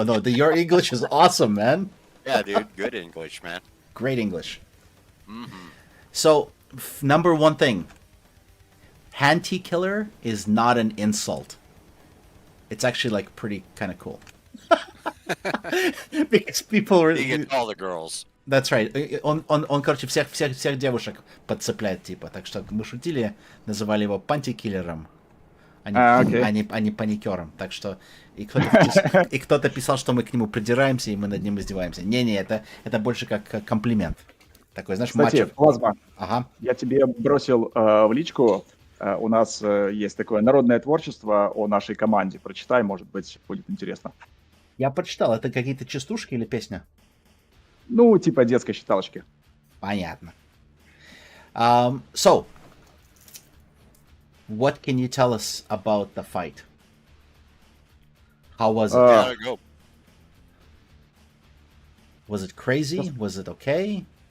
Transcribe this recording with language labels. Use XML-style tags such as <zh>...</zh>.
<en>Your English is awesome, man. Yeah, dude. Good English, man. Great English. Mm-hmm. So, number one thing. Hanty killer is not an insult. It's actually like pretty kind of cool. Because people are... You get all the girls. That's right.</en> <ru>Он короче, всех девушек подцепляет, типа. Так что мы шутили, называли его пантикиллером, а не паникером. Так что и кто-то писал, что мы к нему придираемся, и мы над ним издеваемся. Не, это больше как комплимент. Такой, знаешь, Кстати, Плазма, ага. Я тебе бросил в личку. У нас есть такое народное творчество о нашей команде. Прочитай, может быть, будет интересно. Я прочитал. Это какие-то частушки или песня? Ну, типа детской считалочки. Понятно.</ru> <en>So, what can you tell us about the fight? How was it? Gotta go. Was it crazy? Was it okay?</en>